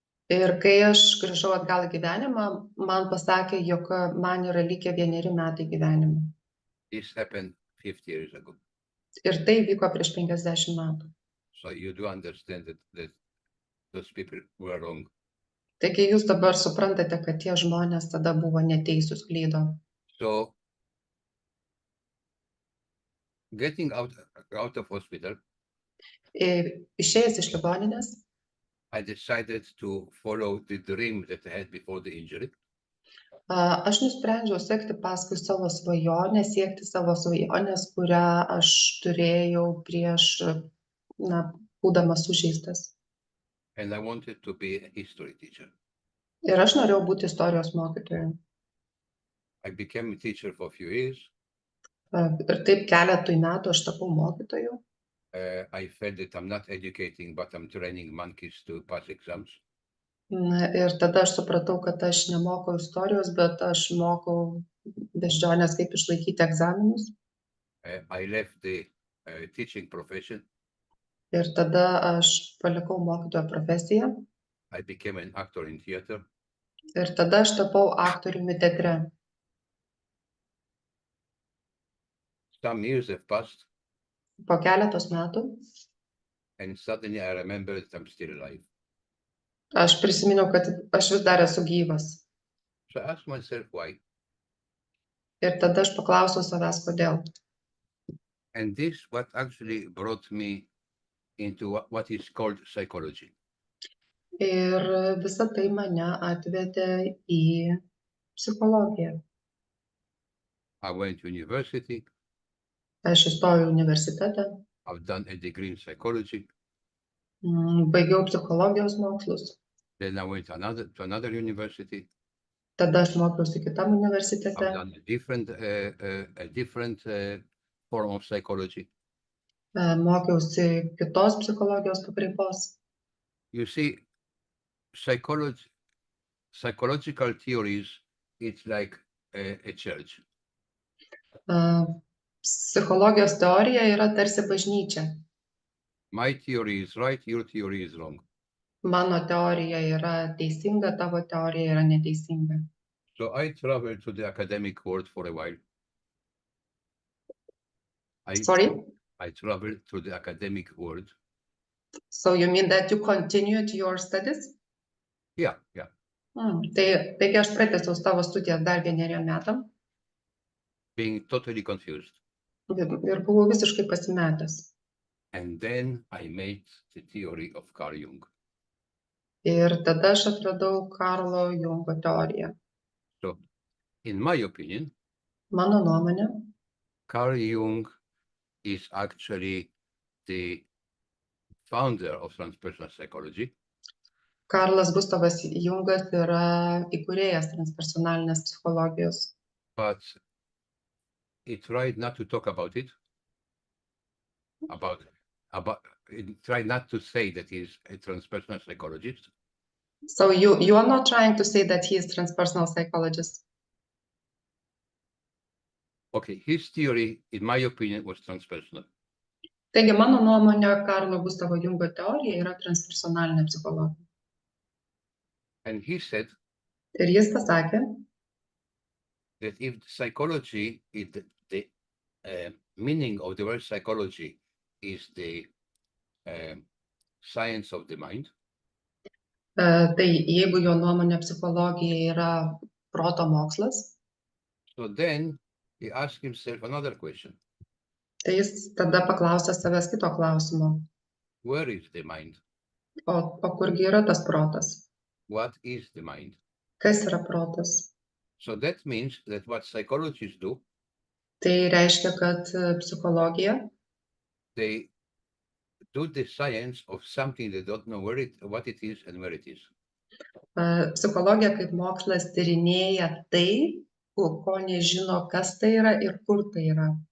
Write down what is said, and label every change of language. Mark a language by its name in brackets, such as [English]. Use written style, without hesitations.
[Lithuanian] Ir kai aš grįžau atgal į gyvenimą, man pasakė, jog man yra likę 1 metai gyvenimo. [English] This happened 50 years ago. [Lithuanian] Ir tai vyko prieš 50 metų. [English] So you do understand that those people were wrong. [Lithuanian] Taigi jūs dabar suprantate, kad tie žmonės tada buvo neteisūs, klydo. [English] So getting out of hospital, [Lithuanian] išėjęs iš ligoninės, [English] I decided to follow the dream that I had before the injury. [Lithuanian] Aš nusprendžiau sekti paskui savo svajonę, siekti savo svajonės, kurią aš turėjau prieš, būdamas sužeistas. [English] And I wanted to be a history teacher. [Lithuanian] Ir aš norėjau būti istorijos mokytoju. [English] I became a teacher for a few years. [Lithuanian] Ir taip keletui metų aš tapau mokytoju. [English] I felt that I'm not educating, but I'm training monkeys to pass exams. [Lithuanian] Ir tada aš supratau, kad aš nemokau istorijos, bet aš mokau beždžionės, kaip išlaikyti egzaminus. [English] I left the teaching profession. [Lithuanian] Ir tada aš palikau mokytojo profesiją. [English] I became an actor in theater. [Lithuanian] Ir tada aš tapau aktoriumi teatre. [English] Some years have passed, [Lithuanian] Po keletos metų [English] and suddenly I remembered I'm still alive. [Lithuanian] aš prisiminiau, kad aš vis dar esu gyvas. [English] So I asked myself why. [Lithuanian] Ir tada aš paklausiau savęs, kodėl. [English] And this what actually brought me into what is called psychology. [Lithuanian] Ir visa tai mane atvedė į psichologiją. [English] I went to university. [Lithuanian] Aš įstojau į universitetą, [English] I've done a degree in psychology. [Lithuanian] baigiau psichologijos mokslus, [English] Then I went to another university. [Lithuanian] tada aš mokiausi kitam universitete, [English] I've done a different form of psychology. [Lithuanian] mokiausi kitos psichologijos pakraipos. [English] You see, psychological theories, it's like a church. [Lithuanian] Psichologijos teorija yra tarsi bažnyčia. [English] My theory is right, your theory is wrong. [Lithuanian] Mano teorija yra teisinga, tavo teorija yra neteisinga. [English] So I traveled to the academic world for a while. Sorry? I traveled to the academic world. So you mean that you continued your studies? Yeah. [Lithuanian] Taigi aš pratęsiau savo studijas dar 1 metam [English] Being totally confused. [Lithuanian] ir buvau visiškai pasimetęs. [English] And then I made the theory of Carl Jung. [Lithuanian] Ir tada aš atradau Karlo Jungo teoriją. [English] So, in my opinion, [Lithuanian] Mano nuomonė, [English] Carl Jung is actually the founder of transpersonal psychology. [Lithuanian] Karlas Gustavas Jungas yra įkūrėjas transpersonalinės psichologijos, [English] But he tried not to talk about it. He tried not to say that he's a transpersonal psychologist. So you are not trying to say that he is transpersonal psychologist. Okay, his theory, in my opinion, was transpersonal. [Lithuanian] Taigi mano nuomonė, Karlo Gustavo Jungo teorija yra transpersonalinė psichologija. [English] And he said [Lithuanian] Ir jis pasakė, [English] that if psychology, the meaning of the word psychology is the science of the mind, [Lithuanian] tai jeigu jo nuomonė psichologija yra proto mokslas, [English] so then he asked himself another question. [Lithuanian] tai jis tada paklausė savęs kito klausimo. [English] Where is the mind? [Lithuanian] O kurgi yra tas protas? [English] What is the mind? [Lithuanian] Kas yra protas? [English] So that means that what psychologists do, [Lithuanian] Tai reiškia, kad psichologija, [English] they do the science of something they don't know what it is and where it is. [Lithuanian] Psichologija kaip mokslas tyrinėja tai, ko nežino, kas tai yra ir kur tai yra.